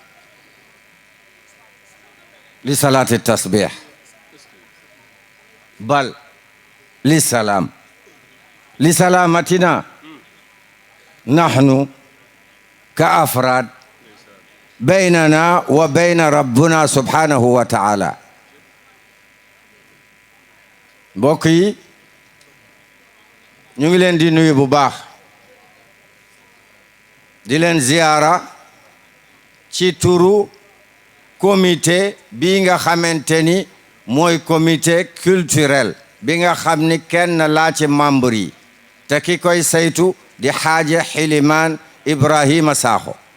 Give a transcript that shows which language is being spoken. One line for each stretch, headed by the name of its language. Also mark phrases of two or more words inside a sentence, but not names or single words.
Arabic: لصلاة التسبيح بل للسلام لسلامتنا نحن كأفراد بيننا وبين ربنا سبحانه وتعالى.
Wolof: mbokk yi ñu ngi leen di nuyu bu baax di leen ziyaara ci turu comité bi nga xamante ni mooy
French: comité culturel
Wolof: bi nga xam ni kenn laa ci membre yi te ki koy saytu di Xaaja Xilimaan Ibrahima Sakho.